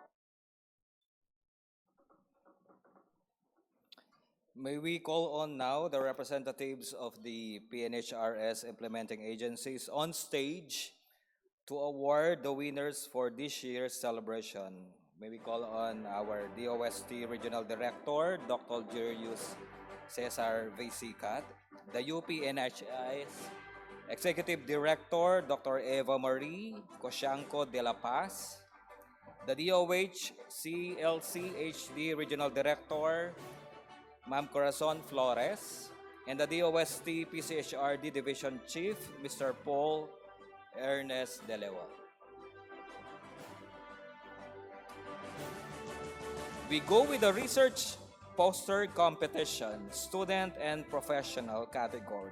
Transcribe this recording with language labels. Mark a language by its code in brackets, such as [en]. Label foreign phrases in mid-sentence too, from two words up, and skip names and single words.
[en] May we call on now the representatives of the PNHRS implementing agencies on stage to award the winners for this year's celebration. May we call on our DOST Regional Director, Dr. Julius Cesar Vesicat, the UPNHIS Executive Director, Dr. Eva Marie Cosianco de la Paz, the DOH CLC HD Regional Director, Ma'am Corazon Flores, and the DOST PCHRD Division Chief, Mr. Paul Ernest De Leon. We go with the research poster competition, student and professional category.